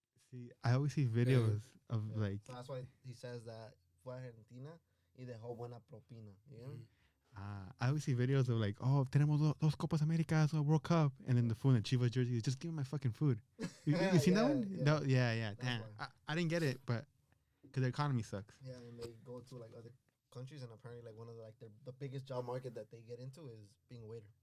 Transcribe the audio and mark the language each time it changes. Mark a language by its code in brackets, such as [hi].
[en] See, I always see videos of like. So that's why he says that [es] fue a Argentina y dejó buena propina. [en] You know? I always see videos of like, oh, [es] tenemos dos Copas Americas, [en] a World Cup, and then the food in the Chivas jersey is just give me my fucking food. You seen that one? Yeah. No, yeah. Damn, I didn't get it, but because their economy sucks. Yeah, and they go to like other countries, and apparently like one of the biggest job market that they get into is being a waiter.